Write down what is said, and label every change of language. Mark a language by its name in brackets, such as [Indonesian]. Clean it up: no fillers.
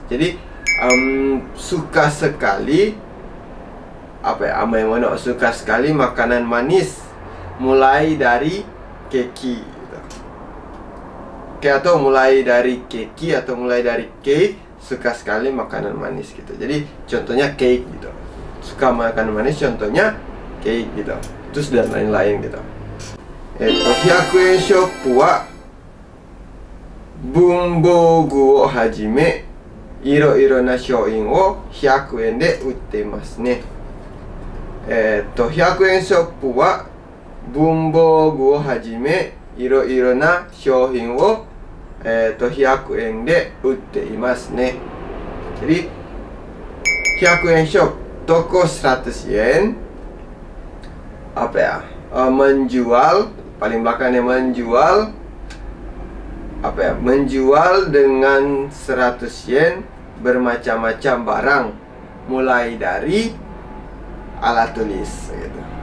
[Indonesian] Jadi suka sekali amai mono, suka sekali makanan manis mulai dari keki gitu. Atau mulai dari keki atau mulai dari cake, suka sekali makanan manis gitu. Jadi contohnya cake gitu, suka makanan manis, contohnya cake gitu. Terus dan lain-lain gitu. [Japanese] 100円ショップは文房具をはじめいろいろな商品を100円で売っていますね。 100円ショップは文房具をはじめいろいろな商品を100円で売っていますね。 [Indonesian] Jadi 100円ショップtoko 100 yen menjual, paling belakangnya menjual menjual dengan 100 yen bermacam-macam barang mulai dari alat tulis gitu.